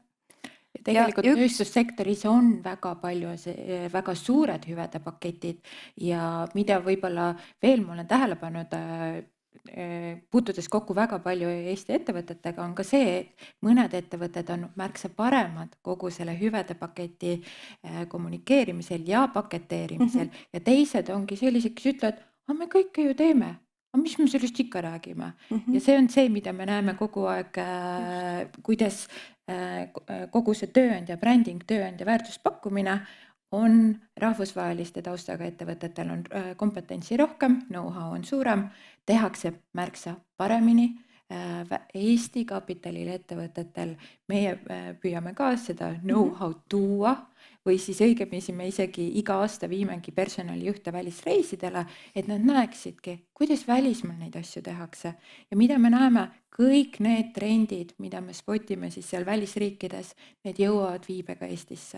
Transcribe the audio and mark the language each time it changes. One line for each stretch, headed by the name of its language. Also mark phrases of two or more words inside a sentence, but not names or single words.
Estonian: Tegelikult tööstussektoris on väga palju väga suured hüvede paketid ja mida võib-olla veel ma olen tähele pannud, puutudes kokku väga palju Eesti ettevõtetega, on ka see, et mõned ettevõtted on märksa paremad kogu selle hüvede paketi kommunikeerimisel ja paketeerimisel ja teised ongi sellised, kes ütlevad, aga me kõike ju teeme. Aga mis me sellest ikka räägime? Ja see on see, mida me näeme kogu aeg, kuidas kogu see tööandja branding, tööandja väärtuspakkumine on rahvusvaheliste taustaga ettevõtetel on kompetentsi rohkem, know-how on suurem, tehakse märksa paremini. Eesti kapitalil ettevõtetel meie püüame ka seda know-how tuua või siis õigemisi me isegi iga aasta viimegi personalijuhte välisreisidele, et nad näeksidki, kuidas välismaal neid asju tehakse ja mida me näeme, kõik need trendid, mida me spotime siis seal välisriikides, need jõuavad viibega Eestisse.